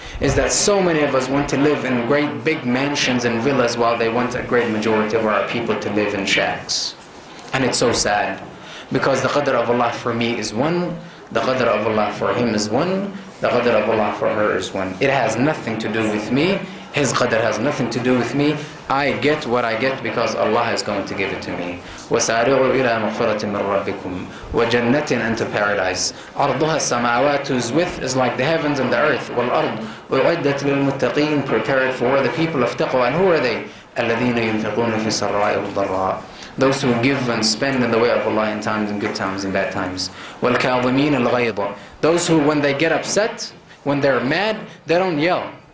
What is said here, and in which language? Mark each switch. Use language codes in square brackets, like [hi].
[en] Is that so many of us want to live in great big mansions and villas while they want a great majority of our people to live in shacks. And it's so sad, because the qadr of Allah for me is one, the qadr of Allah for him is one, the qadr of Allah for her is one. It has nothing to do with me, his qadr has nothing to do with me. I get what I get because Allah is going to give it to me. [ar] وَسَارِعُوا إِلَى مَغْفِرَةٍ مِّن رَبِّكُمْ وَجَنَّةٍ, [en] into paradise. [ar] عَرْضُهَا السَّمَاوَاتُ, [en] whose width is like the heavens and the earth. [ar] وَالْأَرْضُ أُعِدَّتْ لِلْمُتَّقِينَ, [en] prepared for the people of taqwa. And who are they? [ar] الَّذِينَ يُنْفِقُونَ فِي السَّرَّاءِ وَالضَّرَّاءِ, [en] those who give and spend in the way of Allah in times and good times and bad times. [ar] وَالْكَاظِمِينَ الْغَيْظَ, [en] those who when they get upset, when they're mad, they don't yell.